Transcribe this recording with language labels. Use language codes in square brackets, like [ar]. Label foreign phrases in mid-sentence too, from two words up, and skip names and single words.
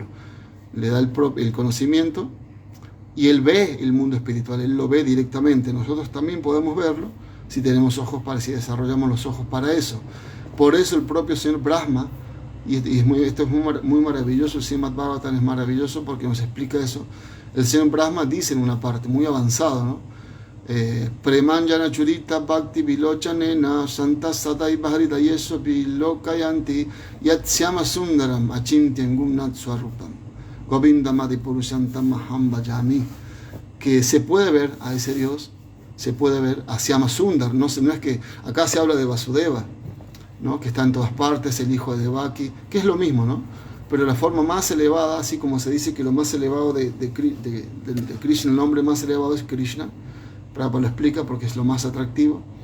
[es] Le da el conocimiento, y él ve el mundo espiritual, él lo ve directamente. Nosotros también podemos verlo si tenemos ojos si desarrollamos los ojos para eso. Por eso el propio señor Brahma, esto es muy maravilloso, el Srimad Bhagavatam es maravilloso porque nos explica eso. El señor Brahma dice en una parte muy avanzada, ¿no? [sa] प्रेमाञ्जन छुरित भक्ति विलोचनेन सन्त सतै भरित येसो विलोकयन्ति यत्स्याम सुन्दरम् अचिन्त्यन् गुम्नत् स्वरूपम् गोविन्दमादि पुरुषन्तम् महम् भजामि, [es] que se puede ver a ese Dios se puede ver a Syama Sundar. No es que acá se habla de Vasudeva, ¿no? Que está en todas partes, el hijo de Devaki, que es lo mismo, ¿no? Pero la forma más elevada, así como se dice que lo más elevado de Krishna, el nombre más elevado es Krishna, Prabhupada lo explica porque es lo más atractivo.